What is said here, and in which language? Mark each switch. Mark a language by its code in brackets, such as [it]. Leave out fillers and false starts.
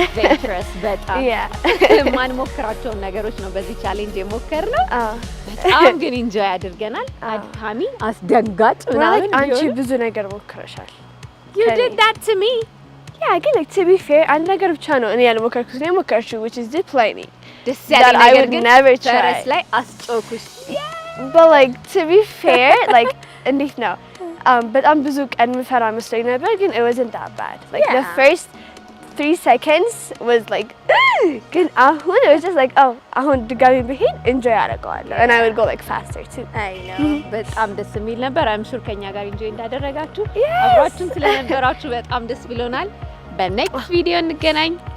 [am] adventurous በጣም ማን ሞክራቸውን ነገሮች ነው በዚህ ቻሌንጅ የሞከርነው። በጣም ግን ኢንጆይ አድርገናል። አድካሚ አስደንጋጭ ምናምን አንቺ ብዙ ነገር ሞክረሻል። [en] you did that to me. [am] yeah ግን [en] like to be fair [am] አንድ ነገር ብቻ ነው እኔ ያልሞከርኩት ነው የሞከርሽው [en] which is zip lining. [am] ደስ ያለ ነገር ግን ፈረስ ላይ አስጮኩሽ። [en] but like to be fair like [am] እንዴት ነው በጣም ብዙ ቀን ምፈራ መስሎኝ ነበር ግን [en] it wasn't that bad. Like the first 3 seconds was like [am] ግን አሁን [en] it was just like oh [am] አሁን ድጋሚ ብሄድ [en] enjoy [am] አደርገዋለሁ [en] and I would go like faster too. I know [am] በጣም ደስ የሚል ነበር። [en] I'm sure [am] ከኛ ጋር enjoy እንዳደረጋችሁ አብራችሁን ስለነበራችሁ በጣም ደስ ብሎናል። በኔክስት ቪዲዮ እንገናኝ።